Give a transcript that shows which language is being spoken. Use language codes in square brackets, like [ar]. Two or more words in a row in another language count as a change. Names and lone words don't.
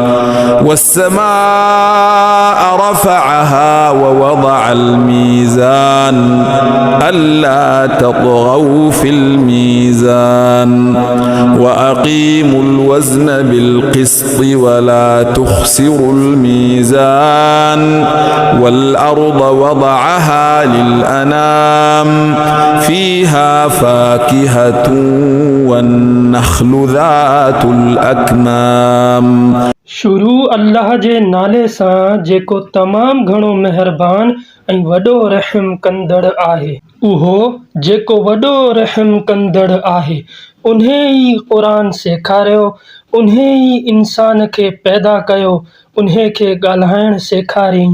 [ar] والسماء رفعها ووضع الميزان ألا تطغوا في الميزان وأقيموا الوزن بالقسط ولا تخسروا الميزان والأرض وضعها للأنام فيها فاكهة والنخل ذات الأكمام। [sd] शुरू अल्लाह जे नाले सां जेको तमाम घणो मेहरबान ऐं वॾो रहम कंदड़ आहे। उहो जेको वॾो रहम कंदड़ आहे उन्हे ई क़ुरान सेखारियो, उन्हे ई इंसान खे पैदा कयो, उन्हे खे ॻाल्हाइण सेखारियईं।